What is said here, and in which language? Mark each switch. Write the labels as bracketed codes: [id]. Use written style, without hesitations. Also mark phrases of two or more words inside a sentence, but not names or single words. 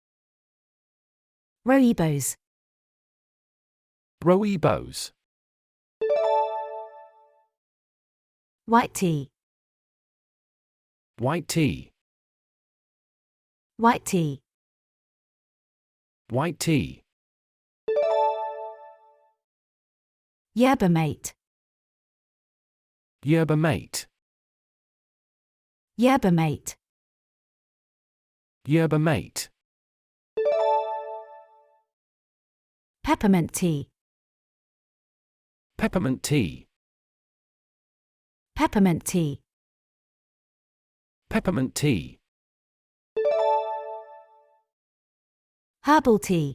[en] Rooibos. Rooibos. White tea. White tea. White tea. White tea. Yerba mate. Yerba mate. Yerba mate. Yerba mate. Peppermint tea. Peppermint tea. Peppermint tea. Peppermint tea. Herbal tea.